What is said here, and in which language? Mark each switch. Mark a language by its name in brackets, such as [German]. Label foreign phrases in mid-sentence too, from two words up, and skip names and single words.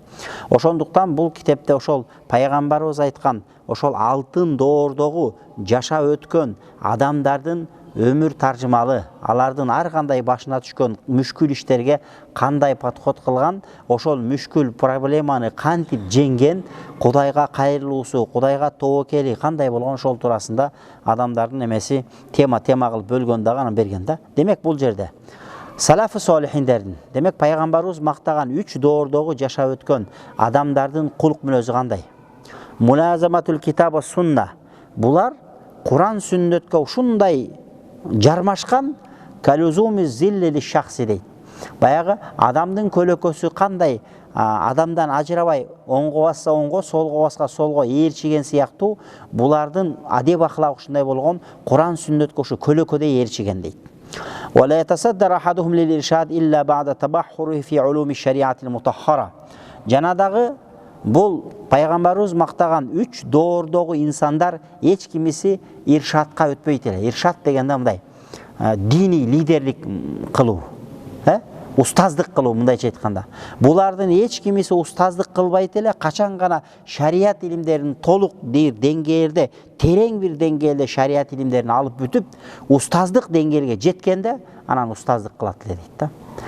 [Kyrgyz] Ошондуктан бул китепте ошол пайгамбарыбыз айткан ошол алтын доордогу жашап өткөн адамдардын өмүр таржымалы, алардын ар кандай башына түшкөн мүшкүл иштерге кандай подход кылган, ошол мүшкүл проблеманы кантип жеңген, Кудайга кайрылуусу, Кудайга тобокели кандай болгон, ошол туурасында адамдардын эмеси тема кылып бөлгөн дагы анан берген да. Демек бул жерде салафы солихиндердин, демек пайгамбарыбыз мактаган 3 доордогу жашап өткөн адамдардын кулук мүнөзү кандай? [Arabic] ملازمة الكتاب والسنة. [Kyrgyz] Булар Куран сүннөткө ушундай жармашкан, [Arabic] كلزوم ظل الشخص [Kyrgyz] дейт. Баягы адамдын көлөкөсү кандай адамдан ажырабай, оңго басса оңго, солго басса солго ээрчиген сыяктуу, булардын адеп ахлак ушундай болгон, Куран сүннөткө ушу көлөкөдөй ээрчиген дейт. [Arabic] ولا يتصدر أحدهم للإرشاد إلا بعد التبحر في علوم الشريعة المطهرة. [Kyrgyz] Жанадагы бул пайгамбарыбыз мактаган 3 доордогу инсандар эч кимиси иршатка өтпөйт эле. Иршат дегенде мындай диний лидерлик кылуу, устаздык кылуу мындайча айтканда. Булардын эч кимиси устаздык кылбайт эле, качан гана шарият илимдерин толук деңгээлде, терең бир деңгээлде шарият илимдерин алып бүтүп, устаздык деңгээлге жеткенде анан устаздык кылат эле дейт да.